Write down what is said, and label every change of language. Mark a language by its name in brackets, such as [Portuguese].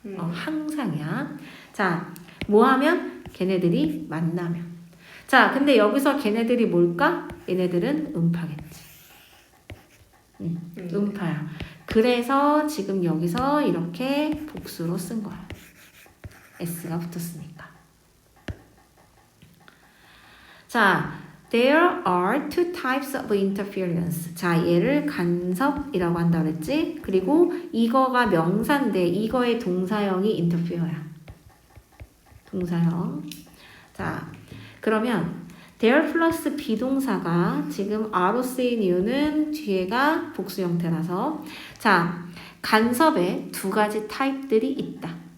[Korean] 항상이야. 자, 뭐 하면? 걔네들이 만나면. 자, 근데 여기서 걔네들이 뭘까? 얘네들은 음파겠지. 음파야. 그래서 지금 여기서 이렇게 복수로 쓴 거야. S가 붙었으니까. [English] 자, there are two types of interference. [Korean] 자, 얘를 간섭이라고 한다 그랬지? 그리고 이거가 명사인데 이거의 동사형이 interfere야. 동사형. 자, 그러면 there 플러스 비동사가 지금 R로 쓰인 이유는 뒤에가 복수 형태라서, 자, 간섭에 두 가지 타입들이 있다.